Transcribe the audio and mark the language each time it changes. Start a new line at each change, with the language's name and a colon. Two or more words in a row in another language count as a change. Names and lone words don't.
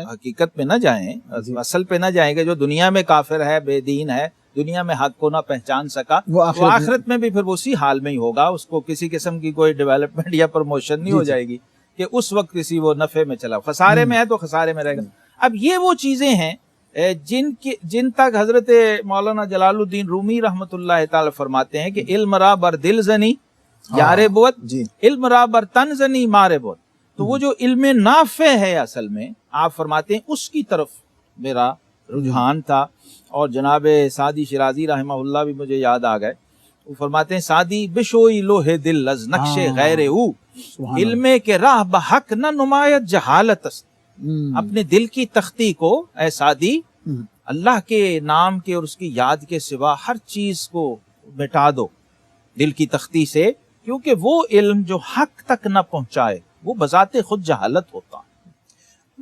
Urdu: حقیقت پہ نہ جائیں، اصل پہ نہ جائیں، کہ جو دنیا میں کافر ہے، بے دین ہے، دنیا میں حق کو نہ پہچان سکا، وہ آخرت میں بھی پھر اسی حال میں ہی ہوگا. اس کو کسی قسم کی کوئی ڈیولپمنٹ یا پروموشن نہیں ہو جائے گی کہ اس وقت کسی وہ نفع میں چلا، خسارے میں ہے تو خسارے میں رہے گا. اب یہ وہ چیزیں ہیں جن تک حضرت مولانا جلال الدین رومی
Arabic: رحمۃ اللہ تعالی
Urdu: فرماتے ہیں کہ
Persian: علم را بر دل زنی یار بود، علم را بر تن زنی مار بود.
Urdu: تو وہ جو علم نافع ہے اصل میں آپ فرماتے ہیں اس کی طرف میرا رجحان تھا. اور جناب سعدی شیرازی
Arabic: رحمہ اللہ
Urdu: بھی مجھے یاد آ گئے. وہ فرماتے ہیں
Persian: سعدی بشوئی لوہ دل از نقش غیر او، علم کے راہ بحق نہ نمایت جہالت است.
Urdu: اپنے دل کی تختی کو اے سعدی اللہ کے نام کے اور اس کی یاد کے سوا ہر چیز کو مٹا دو دل کی تختی سے، کیونکہ وہ علم جو حق تک نہ پہنچائے وہ بذات خود جہالت ہوتا ہے۔